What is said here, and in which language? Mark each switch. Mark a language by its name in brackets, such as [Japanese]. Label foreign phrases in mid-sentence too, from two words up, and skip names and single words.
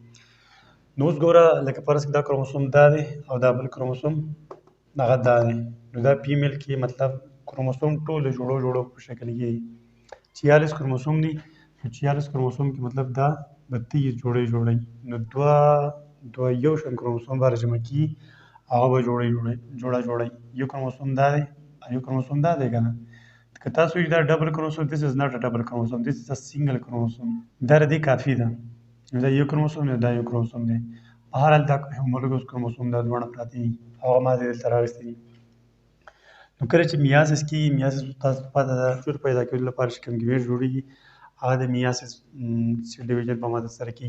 [Pashto] نو اوس ګوره لکه فرض کړه دا کروموسوم دا دی او دا بل کروموسوم هغه دا دی، نو دا فیمیل کې مطلب کروموسوم ټول د جوړو په شکل کې 46 کروموسوم دي. نو 46 کروموسوم کې مطلب دا به 23 جوړی، نو دوه یو شان کروموسوم به راجمع کي، هغه به جوړی یو کروموسوم دا دی او یو کروموسوم دا دی که نه. که تاسو وایئ دا ډبل کروموسوم، [English] this is not a double chromosome, this is a single chromosome. [Pashto] دا د دې کافي ده. دا یو کروموسوم دی، دا یو کروموسوم دی. په هر حال دا [English] homologous chromosome [Pashto] دا دواړه پراته دي، هغه ما دلته راوستي دي. نو کله چې میاسس کېږي، میاسس تاسو ته پته ده شور پیدا کېدو لپاره چې کوم ګیمېټ جوړېږي هغه د [English] meiosis cell division [Pashto] په مدد سره کېږي.